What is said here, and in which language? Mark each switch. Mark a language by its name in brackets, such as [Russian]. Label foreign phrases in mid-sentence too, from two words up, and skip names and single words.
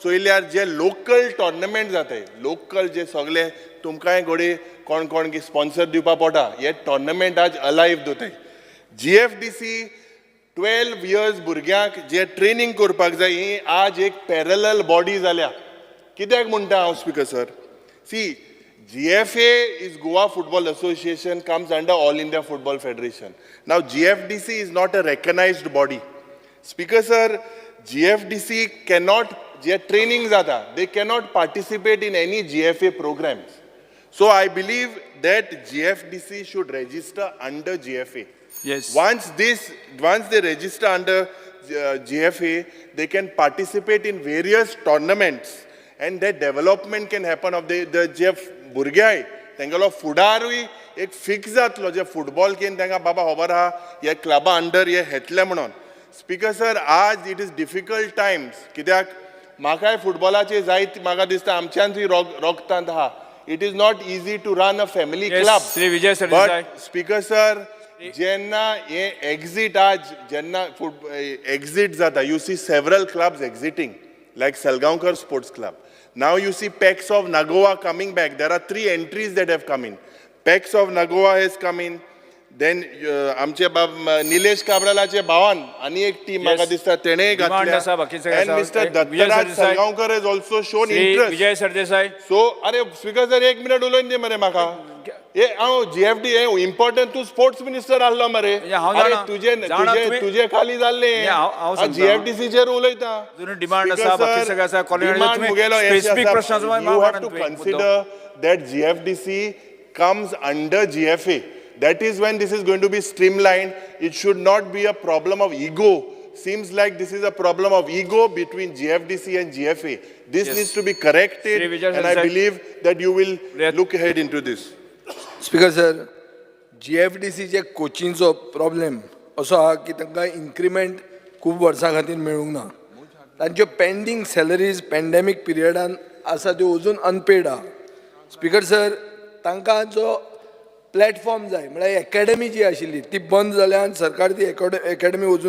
[Konkani] चोयल्यार जे लोकल टोर्नामेंट जाताय लोकल जे सगळे तुमकांय घोडी कोण कोण स्पॉन्सर दिवपा पडटा हे टोर्नामेंट आज अलायव्ह दवरताय GFDC 12 इयर्स भुरग्यांक जे ट्रेनिंग करपाक जाय ही आज एक पॅरलल बॉडी जाल्या कित्याक म्हणटा हांव स्पीकर सर सी [English] GFA is Goa Football Association comes under All India Football Federation. Now GFDC is not a recognized body. Speaker sir, GFDC cannot, जे training zata, they cannot participate in any GFA programs. So I believe that GFDC should register under GFA. Yes. Once they register under GFA, they can participate in various tournaments and that development can happen of the [Konkani] जे भुरगे आहाय तांगेलो फुडारूय एक फिक्स जातलो जे फुटबॉल केन तांकां बाबा खबर आहा हे क्लबा अंडर हे येतले म्हणून स्पीकर सर आज [English] it is difficult times [Konkani] कित्याक म्हाकाय फुटबॉलाचे जायत म्हाका दिसता आमच्यांतूय रोगतांत आहा [English] it is not easy to run a family club but [Konkani] स्पीकर सर जेन्ना हे एक्झिट आज जेन्ना एक्झिट जाता [English] you see several clubs exiting like Salgaonkar Sports Club. Now you see Pex of Nagoa coming back. There are 3 entries that have come in. Pex of Nagoa has come in. Then [Konkani] आमचे निलेश काब्रालाचे भावान आणि एक टीम म्हाका दिसता तेणेय घातल्या [English] and Mr. Dattaraj Salgaonkar has also shown interest. [Konkani] विजय सरदेसाई So अरे स्पीकर सर 1 मिनिट उलोवन दे मरे म्हाका हे हांव GFD हे इम्पॉर्टंट तू [English] sports minister [Konkani] आसलो मरे अरे तुझे खाली जाल्ले GFDC चेर उलयता डिमांड आसा बाकी सगळे आसा स्पेसिफिक प्रश्नाचो [English] you have to consider that GFDC comes under GFA. That is when this is going to be streamlined. It should not be a problem of ego. Seems like this is a problem of ego between GFDC and GFA. This needs to be corrected and I believe that you will look ahead into this. [Konkani] स्पीकर सर GFDCचे कोचिंगचो प्रॉब्लेम असो आहा की तांकां इन्क्रिमेंट खूब वर्सां खातीर मेळूंक ना तांच्यो [English] pending salaries [Konkani] पॅन्डेमीक पिरियडान आसा त्यो अजून अनपेड आहा स्पीकर सर तांकां जो प्लॅटफॉर्म जाय म्हळ्यार एकेडमी जी आशिल्ली ती बंद जाल्यान सरकार ती एकेडमी अजून